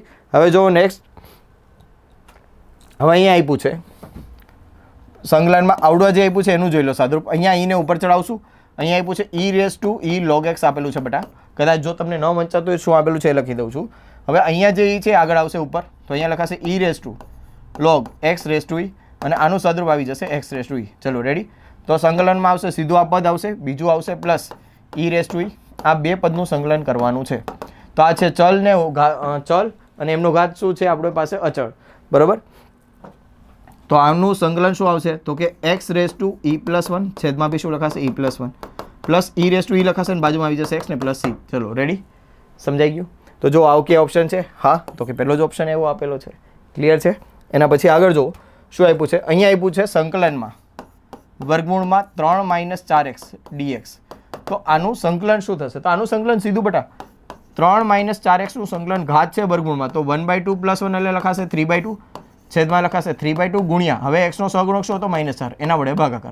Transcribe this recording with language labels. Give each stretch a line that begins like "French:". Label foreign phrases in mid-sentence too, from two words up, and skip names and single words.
Gujarati: હવે જો નેક્સ્ટ, હવે અહીંયા આપ્યું છે સંકલનમાં આવડવા જે આપ્યું છે એનું જોઈ લો સાદુરૂપ. અહીંયા ઈને ઉપર ચડાવશું. અહીંયા આપ્યું છે e log x આપેલું છે બેટા. કદાચ જો તમને ન વંચાતું હોય શું આપેલું છે એ લખી દઉં છું. હવે અહીંયા જે e છે આગળ આવશે ઉપર, તો અહીંયા લખાશે
English: e log x raised to e
Gujarati: અને આનું સાદુરૂપ આવી જશે
English: x raised to e.
Gujarati: ચલો રેડી. તો સંકલનમાં આવશે સીધું આ પદ આવશે, બીજું આવશે
English: plus e raised to e.
Gujarati: આ બે પદનું સંકલન કરવાનું છે. તો આ છે ચલ ને ચલ અને એમનો ઘાત શું છે આપણી પાસે અચળ. બરાબર. તો આનું સંકલન શું આવશે તો કે
English: x raised to e plus 1
Gujarati: છેદમાં બી શું લખાશે
English: e plus 1 plus e raised to e
Gujarati: લખાશે અને બાજુમાં આવી જશે x ને
English: plus c.
Gujarati: ચલો રેડી. સમજાઈ ગયું. તો જો આવું કે ઓપ્શન છે હા, તો કે પહેલો જ ઓપ્શન એવો આપેલો છે. ક્લિયર છે. એના પછી આગળ જો શું આપ્યું છે, અહીંયા આપ્યું છે સંકલનમાં વર્ગમૂળમાં 3 - 4x dx. તો આનું સંકલન શું થશે, તો આનું સંકલન સીધું બેટા 3 - 4x નું સંકલન ઘાત છે વર્ગમૂળમાં, તો 1/2 + 1 એટલે લખાશે 3/2 છેદમાં લખાશે 3/2 ગુણ્યા હવે x નો સહગુણક શું હતો -4 એના વડે ભાગાકાર.